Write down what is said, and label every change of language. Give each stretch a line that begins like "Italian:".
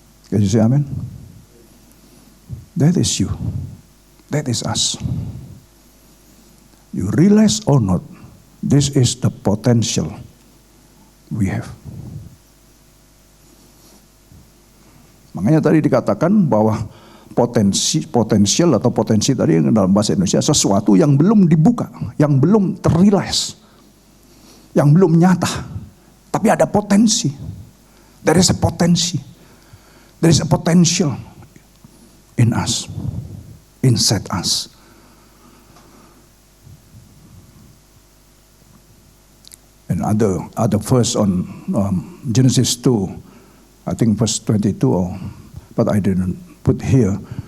English: Can you say amen? That is you. That is us. You realize or not, this is the potential we have.
Indonesian: Makanya tadi dikatakan bahwa potensial atau potensi tadi dalam bahasa Indonesia sesuatu yang belum dibuka, yang belum terrealize, yang belum nyata, tapi ada potensi.
English: There is a potensi. There is a potential in us, inside us. And other verse on Genesis 2, I think verse 22, but I didn't put here.